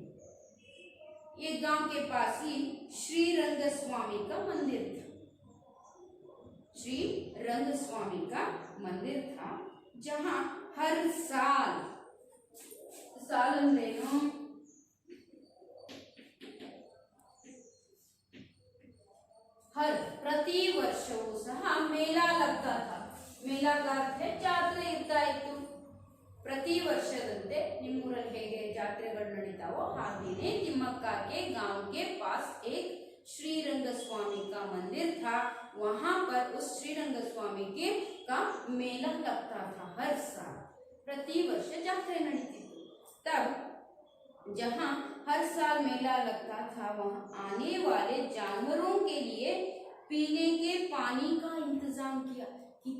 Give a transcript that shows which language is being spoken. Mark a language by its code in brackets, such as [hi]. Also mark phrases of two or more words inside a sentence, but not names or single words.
[hi] ये गांव के पास ही श्री रंग स्वामी का मंदिर था। श्री रंग स्वामी का मंदिर था, जहां हर साल हर [kn] ಪ್ರತಿ ವರ್ಷವೂ ಸಹ ಮೇಳ [hi] लगता था। ಮೇಳ का अर्थ है [kn] ಜಾತ್ರೆ ಇರ್ತಾ ಇತ್ತು। ಪ್ರತಿ ವರ್ಷದಂತೆ ನಿಮ್ಮೂರಲ್ಲಿ ಹೇಗೆ ಜಾತ್ರೆಗಳು ನಡೀತಾವೋ ಹಾಗೇನೆ [hi] तिम्मक्का के गांव के पास एक श्री रंग स्वामी का मंदिर था। वहां पर उस श्री रंग स्वामी के का मेला लगता था हर साल, [kn] ಪ್ರತಿ ವರ್ಷ ಜಾತ್ರೆ ನಡೀತಿ। [hi] तब जहां हर साल मेला लगता था, वहां आने वाले जानवरों के लिए पीने के पानी का इंतजाम किया।